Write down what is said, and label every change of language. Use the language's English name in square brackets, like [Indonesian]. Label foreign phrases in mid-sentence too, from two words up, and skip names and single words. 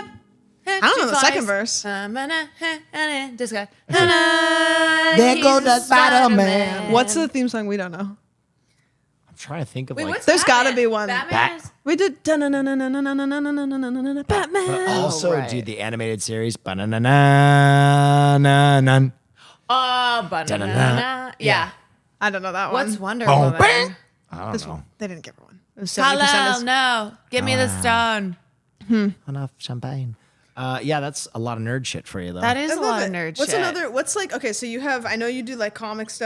[English] I don't know the second verse. There goes the Spider-Man. What's the theme song we don't know? I'm trying to think of Wait, like. what's There's Batman? gotta be one. Batman is- We did Batman. Also, right. dude, the animated series. Ba-na-na-na-na-na. Oh, banana. Yeah. I don't know that What's one. Wonder Boom, Woman? bang. I don't This know. one. They didn't give her one. It was 70% Hello, is- no. Give me the stone. Enough champagne. Yeah, that's a lot of nerd shit for you, though. That is I a love lot it. of nerd What's shit. another? What's like? Okay, so you have. I know you do like comic stuff.